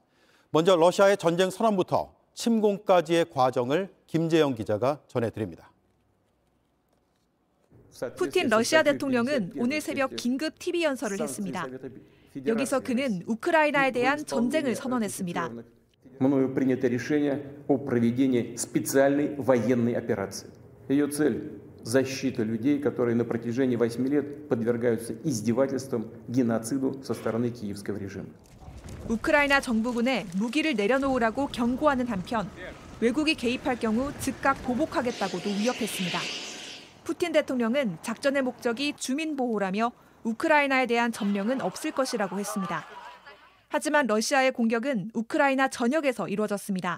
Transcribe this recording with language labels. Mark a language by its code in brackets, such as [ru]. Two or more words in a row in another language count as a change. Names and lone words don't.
[ko] 먼저 러시아의 전쟁 선언부터 침공까지의 과정을 김재영 기자가 전해드립니다. 푸틴 러시아 대통령은 오늘 새벽 긴급 TV 연설을 했습니다. 여기서 그는 우크라이나에 대한 전쟁을 선언했습니다. [ru] мною принято решение о проведении специальной военной операции. Ее цель – защита людей, которые на протяжении 8 лет подвергаются издевательствам, геноциду со стороны киевского режима. [ko] 우크라이나 정부군에 무기를 내려놓으라고 경고하는 한편 외국이 개입할 경우 즉각 보복하겠다고도 위협했습니다. 푸틴 대통령은 작전의 목적이 주민 보호라며 우크라이나에 대한 점령은 없을 것이라고 했습니다. 하지만 러시아의 공격은 우크라이나 전역에서 이루어졌습니다.